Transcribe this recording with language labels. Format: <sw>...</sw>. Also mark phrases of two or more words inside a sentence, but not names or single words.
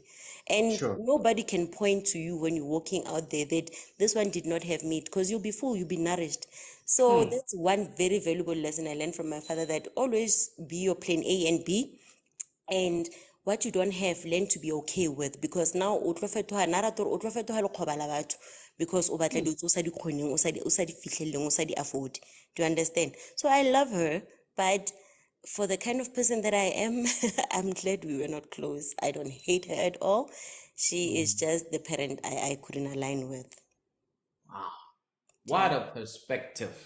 <en>And nobody can point to you when you're walking out there that this one did not have meat, because you'll be full, you'll be nourished. So that's one very valuable lesson I learned from my father, that always be your plan A and B, and what you don't have, learn to be okay with, because now</en> <tn>o tlo fetoga le kgobala batho,</tn> <en>because</en> <tn>o batla dilo tse o sa di kgoneng, o sa di fitlheleleng, o sa di afford.</tn> <en>Do you understand? So I love her, but for the kind of person that I am, I'm glad we were not close. I don't hate her at all. She is just the parent I couldn't align with. Wow. What a perspective.</en>